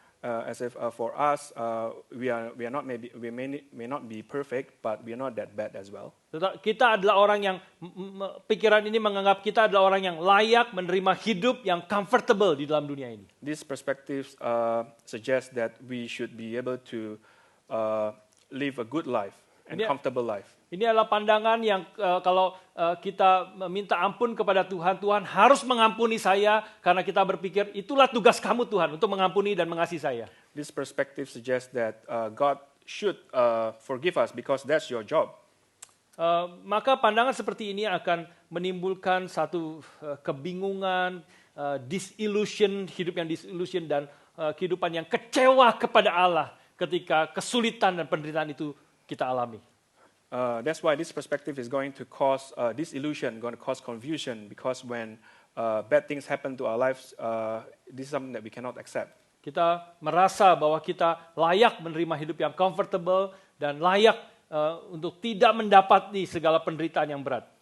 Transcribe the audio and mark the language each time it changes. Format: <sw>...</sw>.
<en>As if for us, we may not be perfect, but we are not that bad as well.</en> <id>Kita adalah orang yang pikiran ini menganggap kita adalah orang yang layak menerima hidup yang comfortable di dalam dunia ini.</id> <en>This perspective suggests that we should be able to live a good life and comfortable life.</en> <id>Ini adalah pandangan yang kalau kita meminta ampun kepada Tuhan, Tuhan harus mengampuni saya karena kita berpikir itulah tugas kamu Tuhan untuk mengampuni dan mengasihi saya.</id> <en>This perspective suggests that God should forgive us because that's your job.</en> <id>Maka pandangan seperti ini akan menimbulkan satu kebingungan, disillusion, hidup yang disillusion dan kehidupan yang kecewa kepada Allah ketika kesulitan dan penderitaan itu kita alami.</id> <en>That's why this perspective is going to cause disillusion, going to cause confusion, because when bad things happen to our lives, this is something that we cannot accept.</en> <id>Kita merasa bahwa kita layak menerima hidup yang comfortable dan layak untuk tidak mendapati segala penderitaan yang berat.</id>